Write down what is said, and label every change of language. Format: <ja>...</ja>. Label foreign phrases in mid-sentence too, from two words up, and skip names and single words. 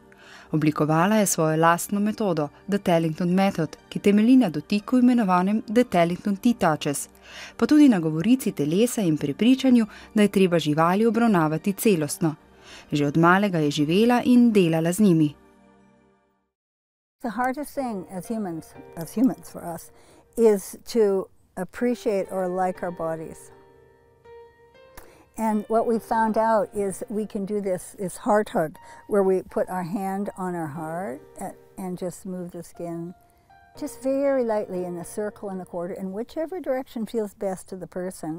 <sl>Oblikovala je svojo lastno metodo, The Tellington Method, ki temelji na dotiku imenovanem The Tellington T-Touches, pa tudi na govorici telesa in prepričanju, da je treba živali obravnavati celostno. Že od malega je živela in delala z njimi.</sl> <en>The hardest thing as humans for us, is to appreciate or like our bodies. And what we found out is we can do this heart hug, where we put our hand on our heart and just move the skin just very lightly in a circle and a quarter, in whichever direction feels best to the person.</en>